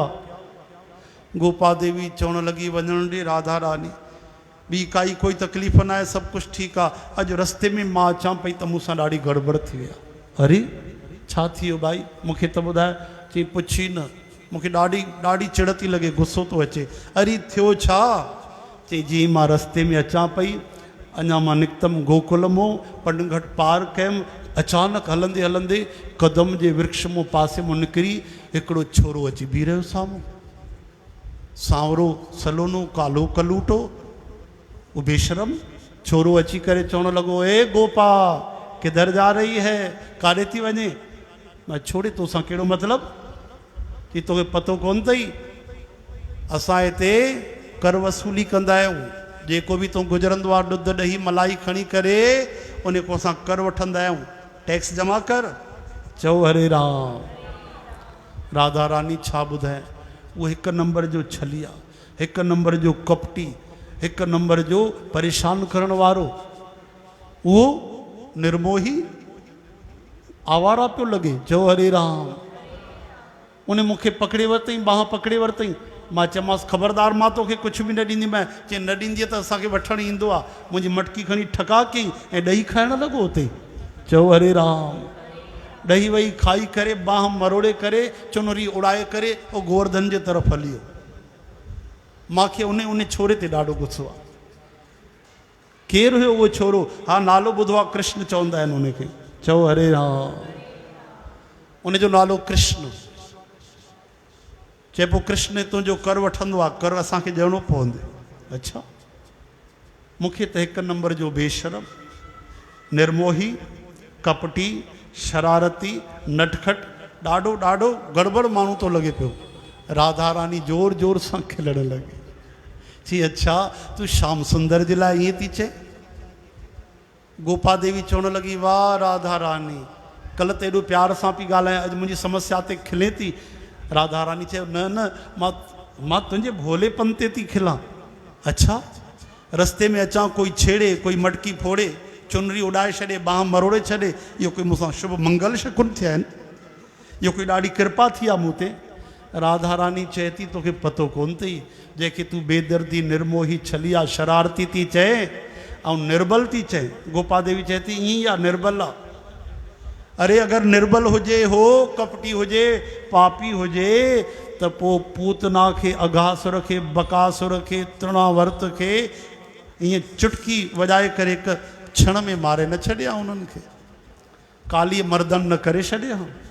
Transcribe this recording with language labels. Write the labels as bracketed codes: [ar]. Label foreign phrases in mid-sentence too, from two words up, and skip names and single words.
[sd] गोपा देवी चवण लगी वञण ॾे राधा रानी ॿी काई कोई तकलीफ़ न आहे, सभु कुझु ठीकु आहे। अॼु रस्ते में मां अचां पई त मूंसां ॾाढी गड़बड़ थी वई आहे। अरे छा थी वियो भाई, मूंखे त ॿुधाए। चई पुछी न, मूंखे ॾाढी ॾाढी चिड़ थी लॻे, गुस्सो थो अचे। अरे थियो छा? चई जी मां रस्ते में अचां पई, अञा मां निकितमि गोकुल मां, पनघट पार कयमि, अचानक हलंदे हलंदे कदम जे वृक्ष मां पासे मां निकिरी हिकिड़ो छोरो अची बीह रहियो साम्हूं, सांवरो सलोनो कालो कलूटो। वो बेशरम छोरो अची करे चवण लॻो, [hi] ए गोपा किधर जा रही है, [sd] काॾे थी वञे? मां छोड़े तोसां कहिड़ो मतिलबु? कि तोखे पतो कोन अथई असां हिते कर वसूली कंदा आहियूं, जेको बि तूं गुज़रंदो आहे ॾुध ॾही मलाई खणी करे उन को असां कर वठंदा आहियूं, टैक्स जमा कर। चओ हरे राम। राधा रानी छा ॿुधाए, उहो हिकु नंबर जो छलिया, हिकु नंबर जो कपटी, हिकु नंबर जो परेशान करण वारो, उहो निर्मोही आवारा पियो लॻे। चओ हरे राम। उन मूंखे पकड़े वरितई, बाह पकड़े वरितई। मां चयोमांसि ख़बरदार मां तोखे कुझु बि न ॾींदीमांइ। चई न ॾींदीअ त असांखे वठणु ईंदो आहे। मुंहिंजी मटकी खणी ठका कयईं ऐं ॾही खाइणु लॻो हुते। चओ हरे राम। ॾही वही खाई करे बाह मरोड़े करे चुनरी उड़ाए करे उहो गोवर्धन जे तरफ़ हली वियो। मूंखे उन छोरे ते ॾाढो गुस्सो आहे। केरु हुयो उहो छोरो? हा नालो ॿुधो आहे, कृष्ण चवंदा आहिनि उनखे। चओ हरे राम। उनजो नालो कृष्ण। चए पोइ कृष्ण तुंहिंजो कर वठंदो आहे, कर असांखे ॾियणो पवंदो। अच्छा, मूंखे त हिकु नंबर जो बेशरम, निर्मोही, कपटी, शरारती, नटखट, ॾाढो ॾाढो गड़बड़ माण्हू थो लॻे पियो। राधा रानी जोर जोर सां खिलण लॻी। चई अच्छा तूं श्याम सुंदर जे लाइ ईअं थी चए? गोपा देवी चवण लॻी वाह राधा रानी, कल्ह त एॾो प्यार सां पई ॻाल्हाए, अॼु मुंहिंजी समस्या ते खिले थी। राधा रानी चयो न न मां तुंहिंजे भोलेपन ते थी खिलां। अच्छा, रस्ते में अचां कोई छेड़े, कोई मटकी फोड़े, चुनरी उॾाए छॾे, बाह मरोड़े छॾे, इहो कोई मूंसां शुभ मंगल शकुन थिया आहिनि? इहो कोई ॾाढी कृपा थी आहे मूं ते? राधा रानी चए थी तोखे पतो कोन अथई, जंहिंखे तूं बेदर्दी, निर्मोही, छलिया, शरारती थी चए ऐं निर्बल थी चए। गोपा देवी चए थी ईअं ई आहे, निर्बल आहे। अरे अगर निर्बल हुजे, हो कपटी हुजे, पापी हुजे, त पोइ पूतना खे, अघासुर खे, बकासुर खे, तृणावर्त खे ईअं चुटकी वॼाए करे हिकु क्षण में मारे न छॾिया उन्हनि खे, काली मर्दन न करे छॾिया।